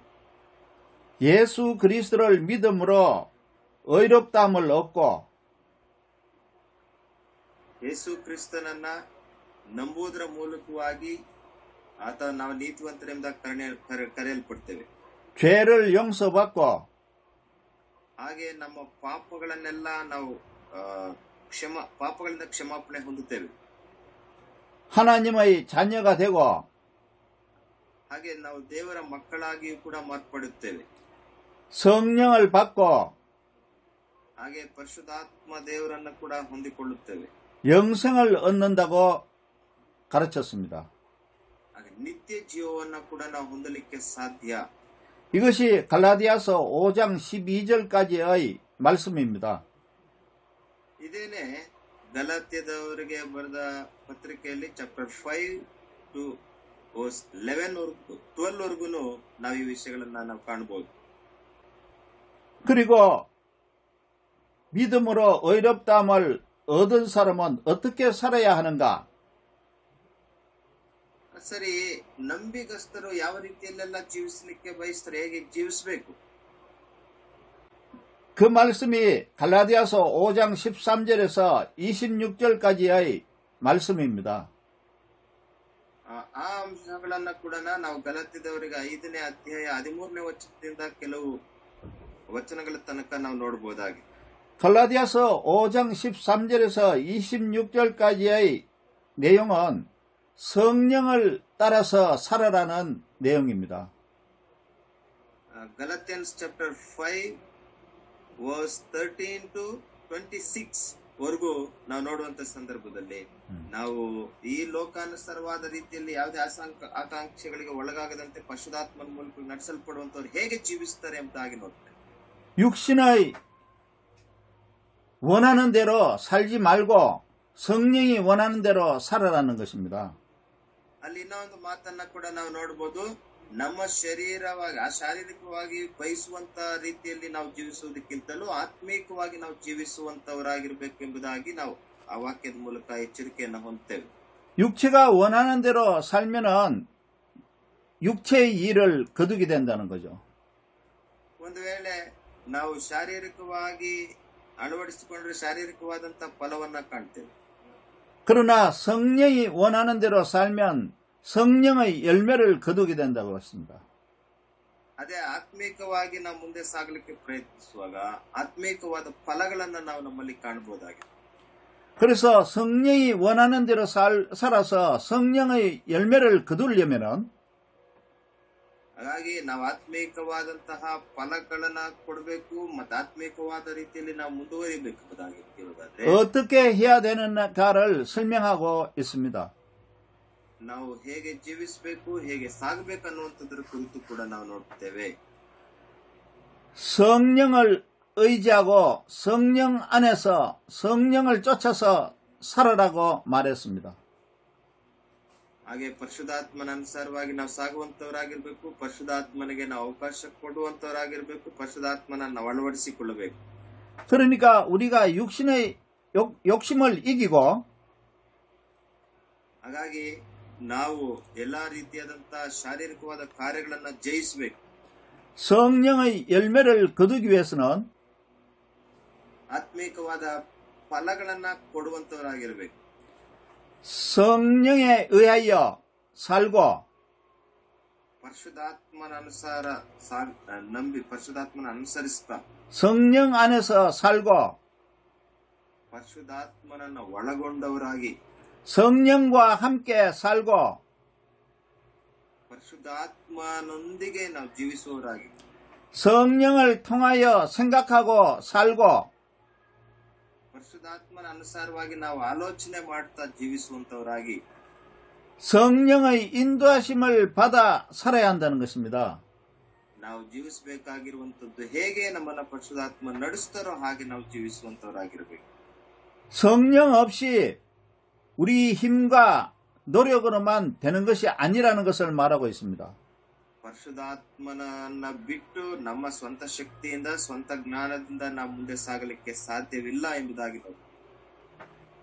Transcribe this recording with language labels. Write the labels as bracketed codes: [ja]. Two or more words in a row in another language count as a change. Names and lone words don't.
[ko] 예수 그리스도를 믿음으로 의롭다함을 얻고 [kn] ಯೇಸು ಕ್ರಿಸ್ತನನ್ನ ನಂಬುವುದರ ಮೂಲಕವಾಗಿ ಆತ ನಾವು ನೀತಿವಂತರಿಂದ ಕರೆಯಲ್ಪಡ್ತೇವೆ. [ko] 죄를 용서받고 [kn] ಹಾಗೆ ನಮ್ಮ ಪಾಪಗಳನ್ನೆಲ್ಲ ನಾವು ಪಾಪಗಳಿಂದ ಕ್ಷಮಾಪಣೆ ಹೊಂದುತ್ತೇವೆ. [ko] 하나님의 자녀가 되고 [kn] ಹಾಗೆ ನಾವು ದೇವರ ಮಕ್ಕಳಾಗಿಯೂ ಕೂಡ ಮಾರ್ಪಡುತ್ತೇವೆ. [ko] 성령을 받고 [kn] ಹಾಗೆ ಪರಿಶುದ್ಧಾತ್ಮ ದೇವರನ್ನು ಕೂಡ ಹೊಂದಿಕೊಳ್ಳುತ್ತೇವೆ. [ko] 영생을 얻는다고 가르쳤습니다. [kn] ಹಾಗೆ ನಿತ್ಯ ಜೀವವನ್ನು ಕೂಡ ನಾವು ಹೊಂದಲಿಕ್ಕೆ ಸಾಧ್ಯ. [ko] 이것이 갈라디아서 5장 12절까지의 말씀입니다. [kn] ಇದೇನೆ ಗಲಾತ್ಯದವರಿಗೆ ಬರೆದ ಪತ್ರಿಕೆಯಲ್ಲಿ ಚಾಪ್ಟರ್ 5 to 12 ವರೆಗೂ ನಾವು ಈ ವಿಷಯಗಳನ್ನ ನಾವು ಕಾಣಬಹುದು. [ko] 그리고 믿음으로 의롭다함을 얻은 사람은 어떻게 살아야 하는가? [kn] ಸರಿ, ನಂಬಿಗಸ್ತರು ಯಾವ ರೀತಿಯಲ್ಲೆಲ್ಲ ಜೀವಿಸಲಿಕ್ಕೆ ಬಯಸ್ತಾರೆ, ಹೇಗೆ ಜೀವಿಸಬೇಕು? [ko] 그 말씀이 갈라디아서 5장 13절에서 26절까지의 말씀입니다. [kn] ಆ ಅಂಶಗಳನ್ನ ಕೂಡ ನಾವು ಗಲಾತ್ಯದವರಿಗೆ 5ನೇ ಅಧ್ಯಾಯ 13ನೇ ವಚನದಿಂದ ಕೆಲವು ವಚನಗಳ ತನಕ ನಾವು ನೋಡಬಹುದಾಗಿದೆ. [ko] 갈라디아서 5장 13절에서 26절까지의 내용은 성령을 따라서 살아라는 내용입니다. [en] Galatians chapter 5 verse 13 to 26 [kn] ವರೆಗೂ ನಾವು ನೋಡುವಂತ ಸಂದರ್ಭದಲ್ಲಿ ನಾವು ಈ ಲೋಕಾನುಸಾರವಾದ ರೀತಿಯಲ್ಲಿ ಯಾವುದೇ ಆಕಾಂಕ್ಷೆಗಳಿಗೆ ಒಳಗಾಗದಂತೆ ಪರಿಶುದ್ಧಾತ್ಮನ ಮೂಲಕ ನಡೆಸಲ್ಪಡುವಂತವ್ರು ಹೇಗೆ ಜೀವಿಸ್ತಾರೆ ಎಂಬುದಾಗಿ ನೋಡ್ತೇವೆ. [ko] 육신의 원하는 대로 살지 말고 성령이 원하는 대로 살아라는 것입니다. [kn] ಅಲ್ಲಿ ಇನ್ನೊಂದು ಮಾತನ್ನ ಕೂಡ ನಾವು ನೋಡಬಹುದು. ನಮ್ಮ ಶಾರೀರಿಕವಾಗಿ ಬಯಸುವಂತ ರೀತಿಯಲ್ಲಿ ನಾವು ಜೀವಿಸುವುದಕ್ಕಿಂತಲೂ ಆತ್ಮೀಕವಾಗಿ ನಾವು ಜೀವಿಸುವಂತವರಾಗಿರ್ಬೇಕು ಎಂಬುದಾಗಿ ನಾವು ಆ ವಾಕ್ಯದ ಮೂಲಕ ಎಚ್ಚರಿಕೆಯನ್ನು ಹೊಂದ್ತೇವೆ. [ko] 육체가 원하는 대로 살면은 육체의 일을 거두게 된다는 거죠. [kn] ಒಂದು ವೇಳೆ ನಾವು ಶಾರೀರಿಕವಾಗಿ ಅಳವಡಿಸಿಕೊಂಡ್ರೆ ಶಾರೀರಿಕವಾದಂತ ಫಲವನ್ನ ಕಾಣ್ತೇವೆ. [ko] 그러나 성령이 원하는 대로 살면 성령의 열매를 거두게 된다고 했습니다. [kn] ಅದೇ ಆತ್ಮೀಕವಾಗಿ ನಾವು ಮುಂದೆ ಸಾಗಲಿಕ್ಕೆ ಪ್ರಯತ್ನಿಸುವಾಗ ಆತ್ಮೀಕವಾದ ಫಲಗಳನ್ನ ನಾವು ನಮ್ಮಲ್ಲಿ ಕಾಣಬಹುದಾಗಿದೆ. [ko] 그래서 성령이 원하는 대로 살아서 성령의 열매를 거두려면은 [kn] ಹಾಗಾಗಿ ನಾವು ಆತ್ಮೀಕವಾದಂತಹ ಫಲಗಳನ್ನ ಕೊಡಬೇಕು ಮತ್ತು ಆತ್ಮೀಕವಾದ ರೀತಿಯಲ್ಲಿ ನಾವು ಮುಂದುವರಿಬೇಕಾಗಿದೆ. [ko] 어떻게 해야 되는가를 설명하고 있습니다. [kn] ನಾವು ಹೇಗೆ ಜೀವಿಸಬೇಕು, ಹೇಗೆ ಸಾಗಬೇಕು ಅನ್ನುವಂಥದ್ರ ಕುರಿತು ಕೂಡ ನಾವು ನೋಡ್ತೇವೆ. [ko] 성령을 의지하고 성령 안에서 성령을 쫓아서 살아라고 말했습니다. [kn] ಹಾಗೆ ಪರಿಶುದ್ಧಾತ್ಮನ ಅನುಸಾರವಾಗಿ ನಾವು ಸಾಗುವಂತವರಾಗಿರ್ಬೇಕು, ಪರಿಶುದ್ಧಾತ್ಮನಿಗೆ ನಾವು ಅವಕಾಶ ಕೊಡುವಂತವರಾಗಿರ್ಬೇಕು, ಪರಿಶುದ್ಧಾತ್ಮನ ನಾವು ಅಳವಡಿಸಿಕೊಳ್ಳಬೇಕು. [ko] 그러니까 우리가 육신의 욕심을 이기고 [kn] ಹಾಗಾಗಿ ನಾವು ಎಲ್ಲಾ ರೀತಿಯಾದಂತಹ ಶಾರೀರಿಕವಾದ ಕಾರ್ಯಗಳನ್ನ ಜಯಿಸಬೇಕು. [ko] 성령의 열매를 거두기 위해서는 [kn] ಆತ್ಮೀಕವಾದ ಫಲಗಳನ್ನ ಕೊಡುವಂತವರಾಗಿರ್ಬೇಕು. [ko] 성령에 의하여 살고 [kn] ಪರಿಶುದ್ಧಾತ್ಮನ ಅನುಸಾರ ನಂಬಿ ಪರಿಶುದ್ಧಾತ್ಮನ ಅನುಸರಿಸ್ತಾ [ko] 성령 안에서 살고 [kn] ಪರಿಶುದ್ಧಾತ್ಮನನ್ನು ಒಳಗೊಂಡವರಾಗಿ [ko] 성령과 함께 살고 [kn] ಪರಿಶುದ್ಧಾತ್ಮನೊಂದಿಗೆ ನಾವು ಜೀವಿಸುವವರಾಗಿ [ko] 성령을 통하여 생각하고 살고 [kn] ಪರಿಶುದ್ಧಾತ್ಮನ ಅನುಸಾರವಾಗಿ ನಾವು ಆಲೋಚನೆ ಮಾಡ್ತಾ ಜೀವಿಸುವಂತವರಾಗಿ [ko] 성령의 인도하심을 받아 살아야 한다는 것입니다. [kn] ನಾವು ಜೀವಿಸಬೇಕಾಗಿರುವಂತದ್ದು ಹೇಗೆ ನಮ್ಮನ್ನ ಪರಿಶುದ್ಧಾತ್ಮ ನಡೆಸ್ತಾರೋ ಹಾಗೆ ನಾವು ಜೀವಿಸುವಂತವರಾಗಿರ್ಬೇಕು. [ko] 성령 없이 우리 힘과 노력으로만 되는 것이 아니라는 것을 말하고 있습니다. [kn] ಪರಿಶುದ್ಧಾತ್ಮನನ್ನ ಬಿಟ್ಟು ನಮ್ಮ ಸ್ವಂತ ಶಕ್ತಿಯಿಂದ ಸ್ವಂತ ಜ್ಞಾನದಿಂದ ನಾವು ಮುಂದೆ ಸಾಗಲಿಕ್ಕೆ ಸಾಧ್ಯವಿಲ್ಲ ಎಂಬುದಾಗಿ